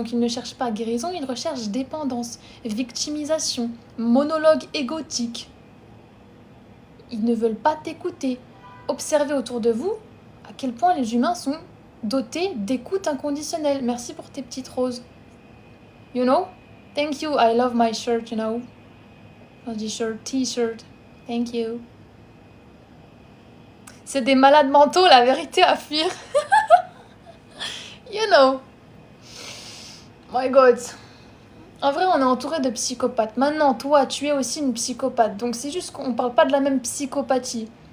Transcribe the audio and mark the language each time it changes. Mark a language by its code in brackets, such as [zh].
[fr] Donc, ils ne cherchent pas guérison, ils recherchent dépendance, victimisation, monologue égotique. Ils ne veulent pas t'écouter. Observez autour de vous à quel point les humains sont dotés d'écoute inconditionnelle. Merci pour tes petites roses. [en] You know? Thank you, I love my shirt, you know? [fr] On dit shirt, t-shirt. [en] Thank you. [fr] C'est des malades mentaux, la vérité à fuir. [en] You know. My God. [fr] En vrai, on est entouré de psychopathes. Maintenant, toi, tu es aussi une psychopathe. Donc, c'est juste qu'on parle pas de la même psychopathie.